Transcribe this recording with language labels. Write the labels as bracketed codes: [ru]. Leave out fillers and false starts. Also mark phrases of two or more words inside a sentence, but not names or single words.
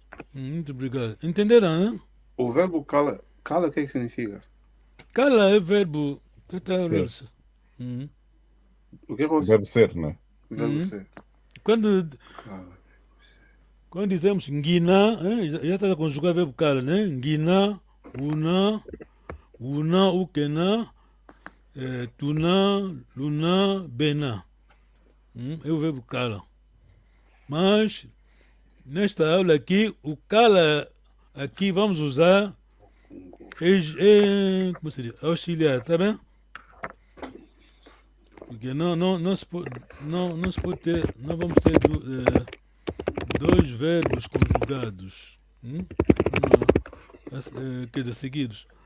[pt] Muito obrigado. Entenderam, né? O verbo cala, cala o que significa? Cala é verbo. Ser. O que é O verbo ser, né? verbo ser? Quando, Cala. quando dizemos nguina, já está a conjugar o verbo cala, né? [kmb] Nguina, una, ukena, tuna, luna, bena. [pt] É o verbo cala. Mas, nesta aula aqui, o cala aqui vamos usar como se diz? Auxiliar, tá bem? Porque não se pode ter, não vamos ter dois verbos conjugados, quer dizer, seguidos.